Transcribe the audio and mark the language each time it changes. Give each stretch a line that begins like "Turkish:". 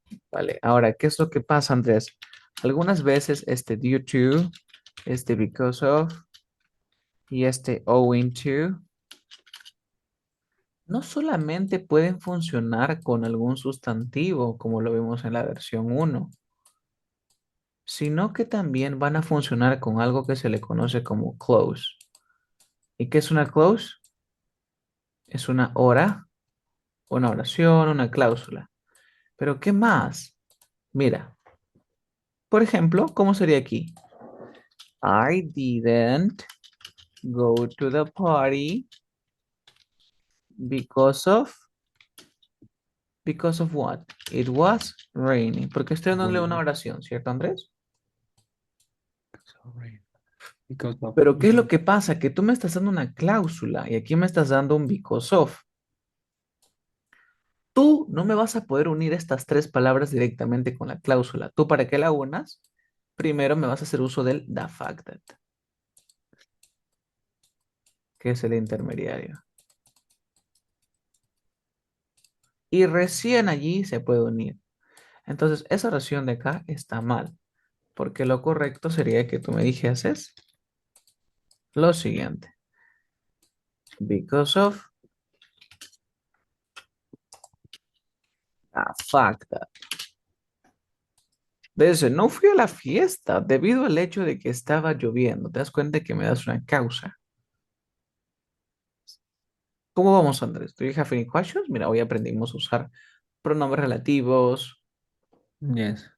Spanish: Vale, ahora, ¿qué es lo que pasa, Andrés? Algunas veces este due to, este because of y este owing to no solamente pueden funcionar con algún sustantivo, como lo vemos en la versión uno, sino que también van a funcionar con algo que se le conoce como clause. ¿Y qué es una clause? Es una hora, una oración, una cláusula. Pero ¿qué más? Mira, por ejemplo, ¿cómo sería aquí?
English: I didn't go to the party because of what? It was raining.
Spanish: Porque estoy dándole una oración, ¿cierto, Andrés?
English: Because of rain. Because of
Spanish: Pero ¿qué es lo
English: it.
Spanish: que pasa? Que tú me estás dando una cláusula y aquí me estás dando un because of. Tú no me vas a poder unir estas tres palabras directamente con la cláusula. Tú para que la unas, primero me vas a hacer uso del the fact that, que es el intermediario. Y recién allí se puede unir. Entonces, esa oración de acá está mal, porque lo correcto sería que tú me dijeses lo siguiente.
English: Because of the fact that.
Spanish: Desde no fui a la fiesta debido al hecho de que estaba lloviendo. ¿Te das cuenta que me das una causa? ¿Cómo vamos, Andrés?
English: ¿Do you have any questions?
Spanish: Mira, hoy aprendimos a usar pronombres relativos,
English: Yes.